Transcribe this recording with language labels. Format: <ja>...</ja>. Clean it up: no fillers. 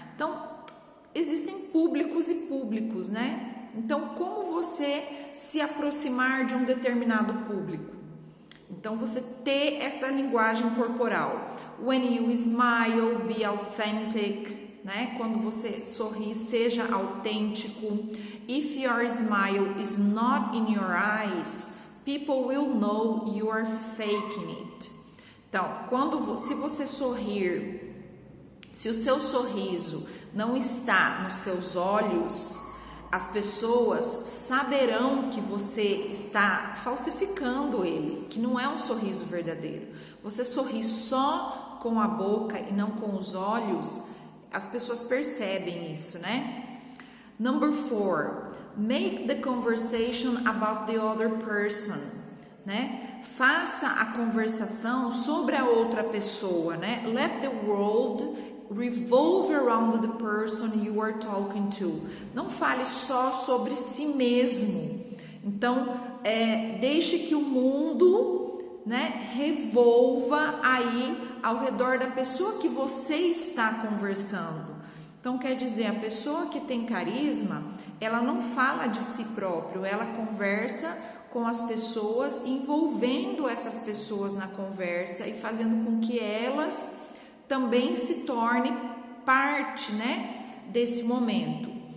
<pt>Então, existem públicos e públicos, né? Então, como você se aproximar de um determinado público? Então, você ter essa linguagem corporal.</pt> <en>When you smile, be authentic,</en> <pt>né? Quando você sorri, seja autêntico.</pt> <en>If your smile is not in your eyes, people will know you are faking it.</en> <pt>Então, se você sorrir, se o seu sorriso não está nos seus olhos, as pessoas saberão que você está falsificando ele, que não é um sorriso verdadeiro. Você sorri só com a boca e não com os olhos, as pessoas percebem isso, né?</pt> <en>Number 4, make the conversation about the other person, né?</en> <pt>Faça a conversação sobre a outra pessoa, né?</pt> <en>Let the world revolve around the person you are talking to.</en> <pt>Não fale só sobre si mesmo. Então, deixe que o mundo, né, revolva aí ao redor da pessoa que você está conversando. Então, quer dizer, a pessoa que tem carisma, ela não fala de si próprio, ela conversa com as pessoas, envolvendo essas pessoas na conversa e fazendo com que elas também se tornem parte, né, desse momento.</pt>